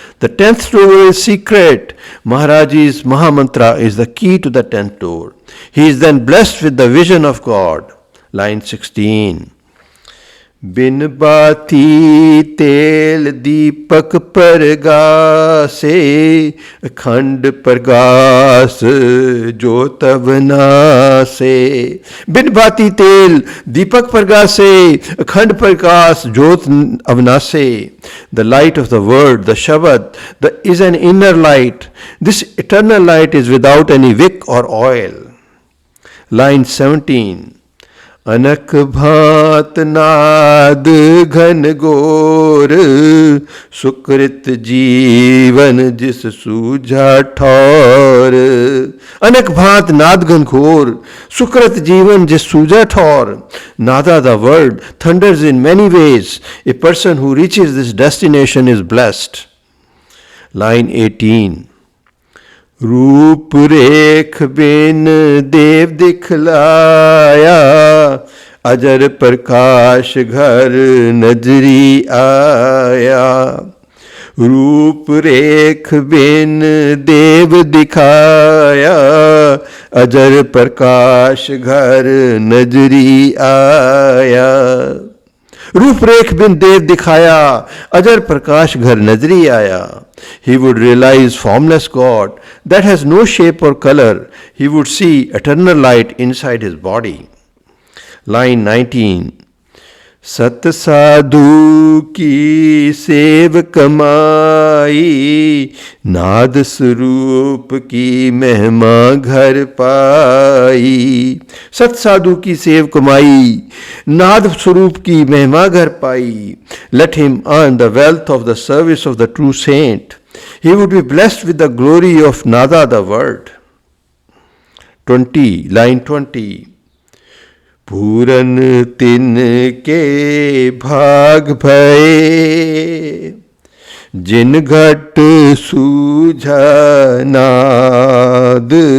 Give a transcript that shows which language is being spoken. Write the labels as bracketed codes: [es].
[en] The 10th door is secret. Maharaji's Mahamantra is the key to the 10th door. He is then blessed with the vision of God. Line 16. [hi] बिन बाती तेल दीपक परगासे, अखंड प्रकाश ज्योत अविनासे। बिन बाती तेल दीपक प्रगासे, अखंड प्रकाश ज्योत अविनासे। [en] The light of the word, the Shabad, is an inner light. This eternal light is without any wick or oil. Line 17. [hi] अनक भांत नाद घन घोर, सुकृत जीवन जिस सूझा ठौर। अनक भांत नाद घन घोर, सुकृत जीवन जिस सूझा ठौर। [en] Nada, the word, thunders in many ways. A person who reaches this destination is blessed. Line 18. [hi] रूप रेख बिन देव दिखलाया, अजर प्रकाश घर नजरी आया। रूप रेख बिन देव दिखाया, अजर प्रकाश घर नजरी आया। रूपरेख बिन देव दिखाया, अजर प्रकाश घर नजरी आया। [en] He would realize formless God that has no shape or color. He would see eternal light inside his body. Line 19. [hi] सत साधु की सेव कमाई, नाद स्वरूप की महिमा घर पाई। सत साधु की सेव कमाई, नाद स्वरूप की महिमा घर पाई। [en] Let him earn the wealth of the service of the true saint. He would be blessed with the glory of Nada, the word. 20. Line 20. [hi] पूरन तिन के भाग भये, जिन घट सूझा नाद।